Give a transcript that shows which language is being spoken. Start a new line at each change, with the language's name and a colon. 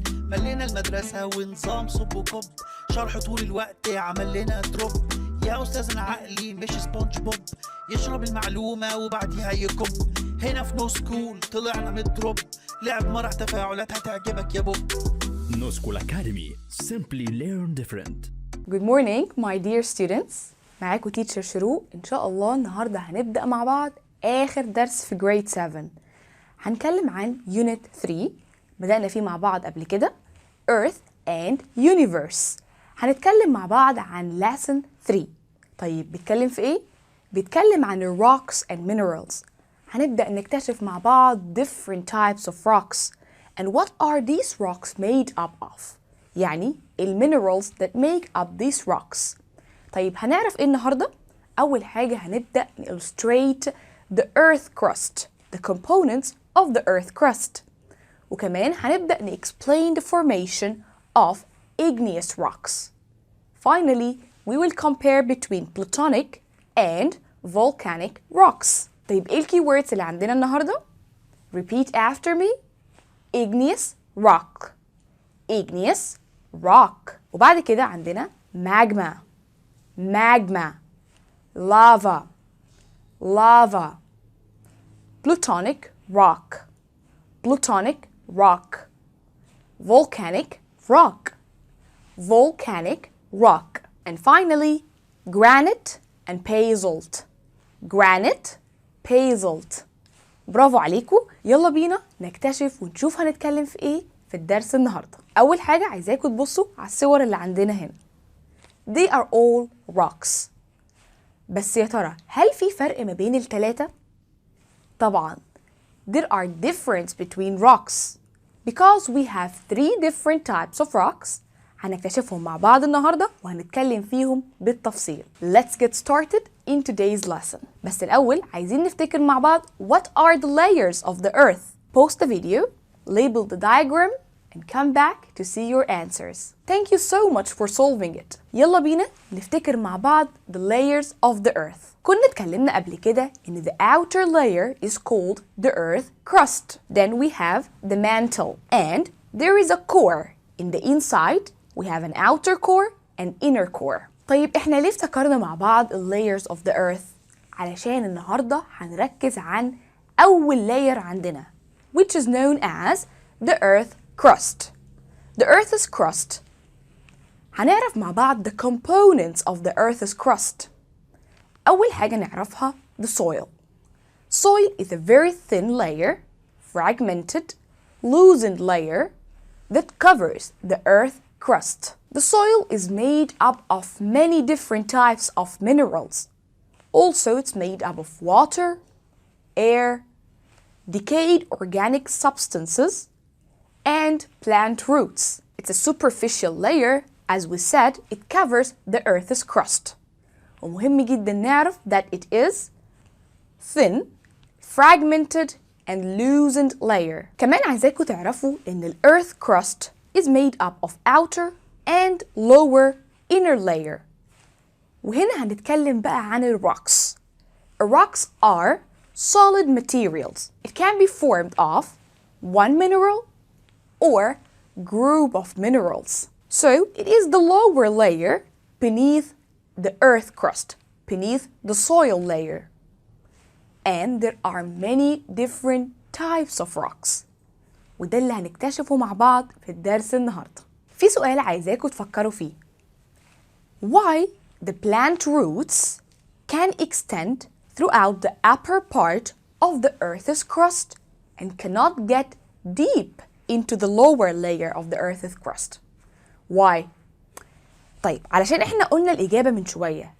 Arabic: ملينا المدرسه ونظام صب وكب، شرح طول الوقت عمل لنا دروب. يا استاذنا عقلي مش سبونج بوب، يشرب المعلومه وبعديها يكب. هنا في نوسكول طلعنا من الدروب، لعب مرح تفاعلات هتعجبك يا بوب. نوسكول أكاديمي.
English: Simply learn different. Good morning my dear students.
Arabic: معاكم تيتشر شروق. إن شاء الله النهاردة هنبدأ مع بعض آخر درس في grade 7. هنتكلم عن unit 3 بدأنا فيه مع بعض قبل كده
English: Earth and Universe.
Arabic: هنتكلم مع بعض عن lesson 3. طيب بيتكلم في إيه؟ بيتكلم عن
English: rocks and minerals.
Arabic: هنبدأ نكتشف مع بعض
English: different types of rocks and what are these rocks made up of. يعني minerals that make up these rocks.
Arabic: طيب هنعرف إيه النهاردة؟ أول حاجة هنبدأ
English: illustrate the earth crust, the components of the earth crust.
Arabic: وكمان هنبدأ
English: explain the formation of igneous rocks. Finally, we will compare between plutonic and volcanic rocks.
Arabic: طيب إيه الكيوردز اللي عندنا النهاردة؟
English: Repeat after me. Igneous rock. Igneous rock.
Arabic: وبعد كده عندنا magma.
English: Magma. Lava. Lava. Plutonic rock. Plutonic rock. Volcanic rock. Volcanic rock. And finally, granite and basalt. Granite, basalt.
Arabic: برافو عليكم. يلا بينا نكتشف ونشوف هنتكلم في ايه في الدرس النهارده. اول حاجه عايزاكم تبصوا على الصور اللي عندنا هنا.
English: They are all rocks.
Arabic: بس يا ترى هل في فرق ما بين الثلاثه؟ طبعا.
English: There are difference between rocks because we have 3 different types of rocks.
Arabic: هنكتشفهم مع بعض النهارده وهنتكلم فيهم بالتفصيل.
English: Let's get started in today's lesson.
Arabic: بس الأول عايزين نفتكر مع بعض
English: what are the layers of the earth. Pause the video, label the diagram and come back to see your answers. Thank you so much for solving it.
Arabic: يلا بينا نفتكر مع بعض
English: the layers of the earth.
Arabic: كنا اتكلمنا قبل كده إن
English: the outer layer is called the earth crust. Then we have the mantle and there is a core. In the inside we have an outer core and inner core.
Arabic: طيب احنا ليه افتكرنا مع بعض
English: layers of the earth؟
Arabic: علشان النهاردة هنركز عن أول layer عندنا
English: which is known as the earth crust. The earth's crust.
Arabic: هنعرف مع بعض
English: the components of the earth's crust.
Arabic: أول حاجة نعرفها the soil.
English: Soil is a very thin layer, fragmented, loosened layer that covers the earth crust. The soil is made up of many different types of minerals. Also, it's made up of water, air, decayed organic substances, and plant roots. It's a superficial layer. As we said, it covers the Earth's crust.
Arabic: ومهم جدا نعرف
English: that it is thin, fragmented, and loosened layer.
Arabic: كمان عايزاكم تعرفوا إن ال
English: Earth crust is made up of outer and lower inner layer.
Arabic: وهنا هنتكلم بقى عن ال rocks.
English: Rocks are solid materials. It can be formed of one mineral or group of minerals. So it is the lower layer beneath the earth crust, beneath the soil layer. And there are many different types of rocks.
Arabic: وده اللي هنكتشفه مع بعض في الدرس النهارده. في سؤال عايزاكم تفكروا فيه.
English: Why the plant roots can extend throughout the upper part of the earth's crust and cannot get deep into the lower layer of the earth's crust?
Arabic: Why? طيب علشان احنا قلنا الإجابة من شوية.